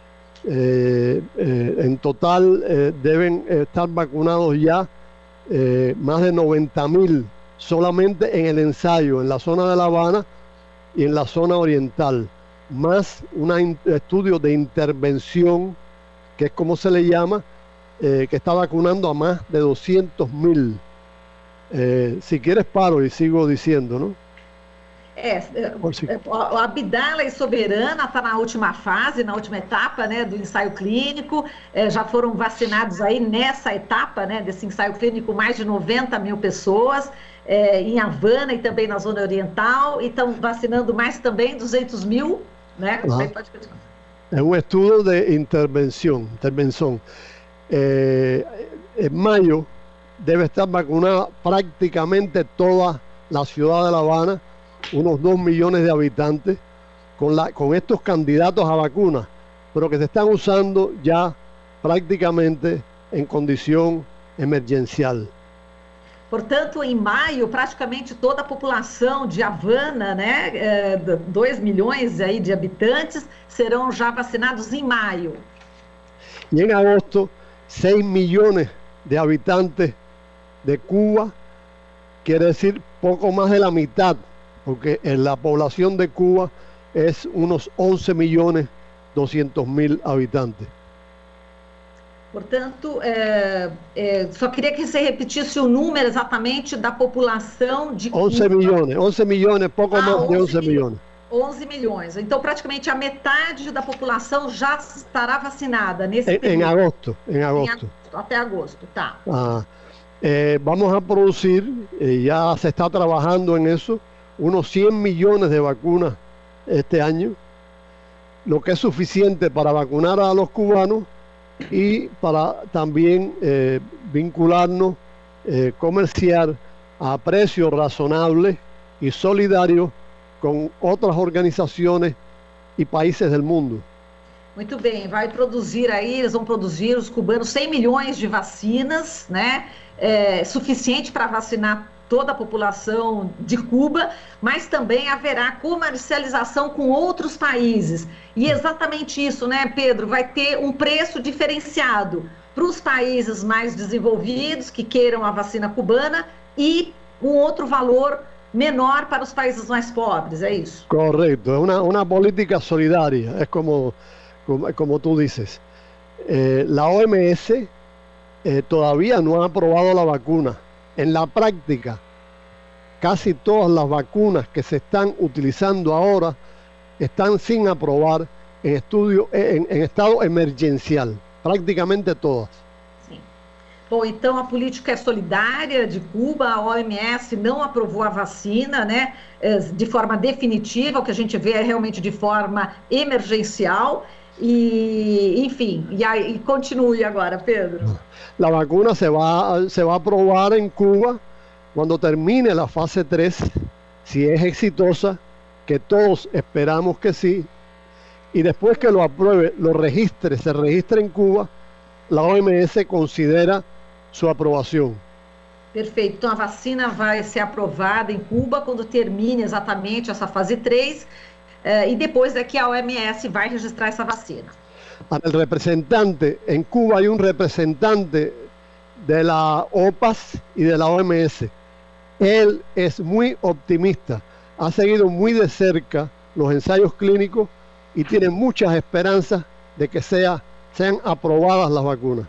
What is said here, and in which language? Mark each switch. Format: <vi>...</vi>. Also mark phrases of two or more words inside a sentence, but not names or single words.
<es>En total deben estar vacunados ya más de 90.000 solamente en el ensayo, en la zona de La Habana y en la zona oriental, más un estudio de intervención, que es como se le llama, que está vacunando a más de 200.000. Si quieres paro y sigo diciendo, ¿no?</es> <pt>O Abdala e Soberana está na última fase, na última etapa, né, do ensaio clínico. Já foram vacinados aí nessa etapa, né, desse ensaio clínico mais de 90.000 pessoas em Havana e também na zona oriental, e estão vacinando mais também 200.000, né? Aí pode continuar. É um estudo de intervenção.</pt> <es>En mayo debe estar vacunada prácticamente toda la ciudad de La Habana, unos 2 millones de habitantes, con estos candidatos a vacunas, pero que se están usando ya prácticamente en condición emergencial.</es> <pt>Portanto, em maio, praticamente toda a população de Havana, né, 2 milhões aí de habitantes, serão já vacinados em maio.</pt> <es>Y en agosto, 6 millones de habitantes de Cuba, quiere decir poco más de la mitad, porque en la población de Cuba es unos 11.200.000 habitantes.</es> <pt>Portanto, só queria que você repetisse o número exatamente da população de Cuba.</pt> <es>11 millones, poco más de 11 millones.</es> <pt>11 milhões. Então, praticamente a metade da população já estará vacinada nesse período.</pt> <es>En agosto.</es> <pt>Até agosto, tá.</pt> <es>Vamos a producir, ya se está trabajando en eso, unos 100 millones de vacunas este año, lo que es suficiente para vacunar a los cubanos y para también vincularnos, comerciar a precios razonables y solidarios</es> <pt>com outras organizações e países do mundo. Muito bem, vai produzir aí, eles vão produzir, os cubanos, 100 milhões de vacinas, né? Suficiente para vacinar toda a população de Cuba, mas também haverá comercialização com outros países. E exatamente isso, né, Pedro? Vai ter um preço diferenciado para os países mais desenvolvidos que queiram a vacina cubana e um outro valor menor para os países mais pobres, é isso?</pt> <es>Correcto, es una política solidaria, es como tú dices. La OMS todavía no ha aprobado la vacuna. En la práctica, casi todas las vacunas que se están utilizando ahora están sin aprobar en estado emergencial, prácticamente todas.</es> <pt>Bom, então a política é solidária de Cuba, a OMS não aprovou a vacina, né, de forma definitiva, o que a gente vê é realmente de forma emergencial, e enfim, e continue agora, Pedro.</pt> <es>La vacuna se va a aprobar en Cuba cuando termine la fase 3, si es exitosa, que todos esperamos que sí, y después que lo apruebe, se registre en Cuba, la OMS considera</es> <pt>sua aprovação. Perfeito. Então a vacina vai ser aprovada em Cuba quando termine exatamente essa fase 3 e depois é que a OMS vai registrar essa vacina.</pt> <es>El representante, en Cuba hay un representante de la OPAS y de la OMS. Él es muy optimista, ha seguido muy de cerca los ensayos clínicos y tiene muchas esperanzas de que sean aprobadas las vacunas.</es>